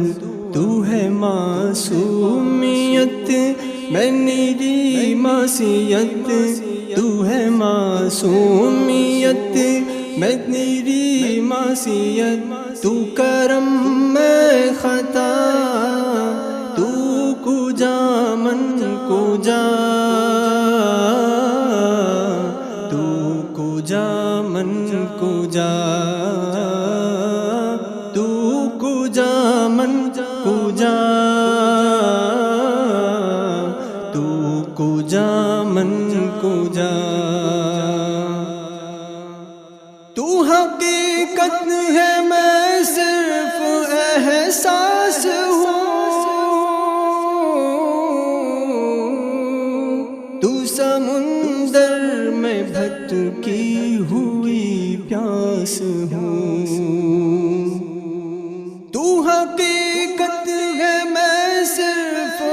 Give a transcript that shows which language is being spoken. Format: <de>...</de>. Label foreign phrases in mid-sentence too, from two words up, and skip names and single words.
<ur>تو ہے معصومیت میں نیری معصیت تو ہے معصومیت میں نیری معصیت تو کرم میں خطا</ur> <fa>تو کجا من کجا تو کجا من کجا تو کجا من کجا تو کجا من کجا</fa> <ur>تو حقیقت ہے میں صرف احساس ہوں تو سمندر میں بھٹکی ہوئی پیاس ہوں تو حقیقت ہے میں صرف</ur>